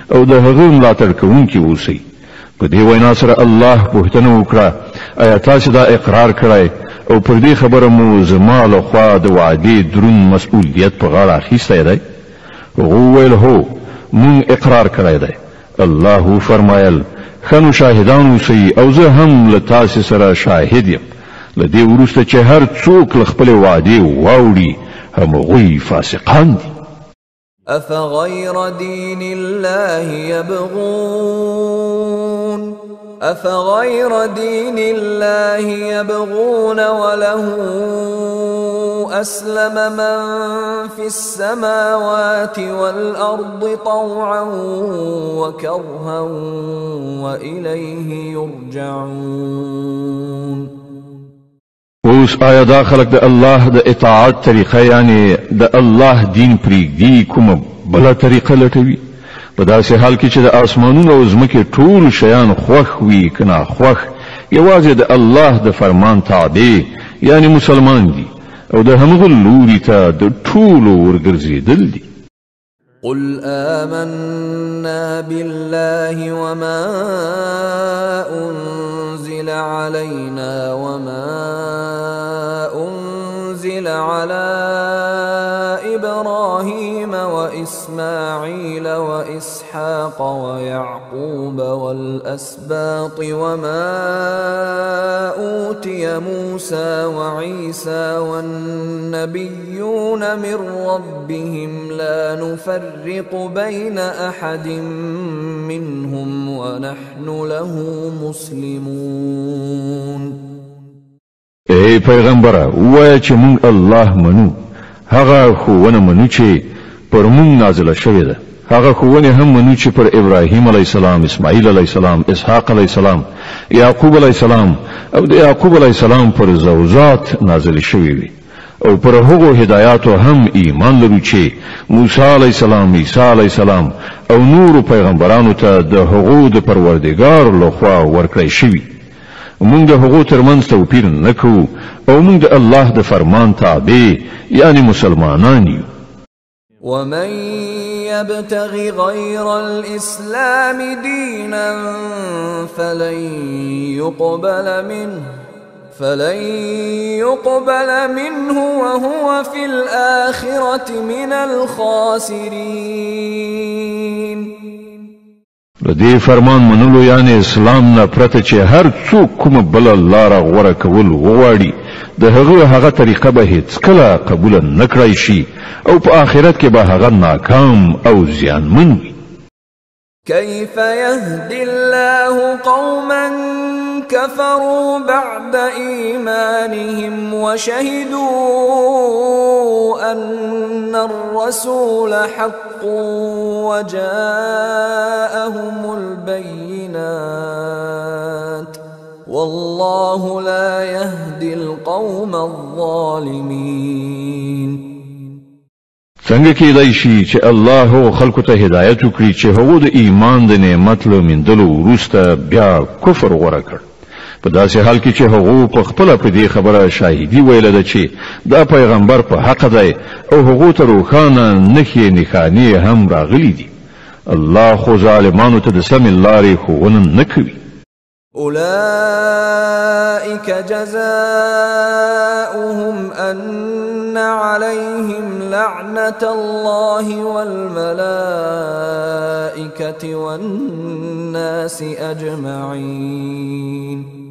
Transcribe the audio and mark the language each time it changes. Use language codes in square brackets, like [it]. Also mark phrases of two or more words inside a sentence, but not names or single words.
[ps] د هغه ملاتړ کوونکي اوسئ په دې وینا سره الله پوښتنه وکړه آیا تاسو دا اقرار کړئ او پر دې خبره مو زما له خوا د وعدې دروند مسؤلیت په غاړه اخیستی دی هغه ویل هو مونږ اقرار کړی دی الله فرمایل خنو شاهدان اوسئ او زه هم له تاسو سره شاهد یم له دې وروسته چې هر څوک له خپلې وعدې واوړي همغوی فاسقان دي [ar] أفغير دين الله يبغون وله أسلم من في السماوات والأرض طوعا وكرها وإليه يرجعون [ps] اوس آیا دا خلق د الله د اطاعت طریقه یعنی د الله دین پریږدي کومه بله طریقه لټوي په داسې حال کې چې د آسمانونو او ځمکې ټول شیان خوښ وي که ناخوښ یوازې د الله د فرمان تابع یعنی مسلمان دي او د همغه لوري ته د ټولو ورګرځېدل دي [ar] قل آمنا بالله وما أنزل علينا وما أنزل على إبراهيم وإسماعيل وإسحاق ويعقوب والأسباط وما أوتي موسى وعيسى والنبيون من ربهم لا نفرق بين أحد منهم ونحن له مسلمون [ps] ای پیغمبره ووایه چې مونږ الله منو هغه ښوونه منو چې پر مونږ نازله شوې ده هغه ښوونې هم منو چې پر ابراهیم [ar] علیه السلام [ps] اسماعیل [ar] علیه السلام [ps] اسحاق [ar] علیه السلام [ps] یعقوب [ar] علیه السلام [ps] او د یعقوب [ar] علیه السلام [ps] پر زوجات نازله شوې وي او پر هغو هدایاتو هم ایمان لرو چې موسی [ar] علیه السلام [ps] عیسی [ar] علیه السلام [ps] او نور پیغمبرانو ته د هغو د پروردګار لخوا ورکړی شوي مونږ د هغو ترمنځ توپیر نه کوو او مونږ د الله د فرمان تابع یعنی مسلمانان یو [ar] ومن يبتغ غير الإسلام دينا فلن يقبل منه وهو في الآخرة من الخاسرين [ps] دې فرمان منلو یعنی اسلام نه پرته چې هر څوک کومه بل لاره غوره کول وغواړي د هغه طریقه به هیڅ کله قبول نه کړای شي او په آخرت کې به هغه ناکام او زیانمن وي [ar] كيف يهدي الله قوما كفروا بعد إيمانهم وشهدوا أن الرسول حق وجاءهم البينات والله لا يهدي القوم الظالمين [ps] څنګه کېدای شي چې الله خلکو ته هدایت وکړي چې هغه د ایمان د نعمت له موندلو وروسته بیا کفر غوره کړ په داسې حال کې چې هغه په خپل په دې خبره شاهدي ویل ده چې دا پیغمبر په حق دی او هغه ته روښانه نښانې هم راغلي دي الله خو ظالمانو ته د سم لارې ښوونه نه کوي [ar] أولئك جزاؤهم أن عليهم لعنة الله والملائكة والناس أجمعين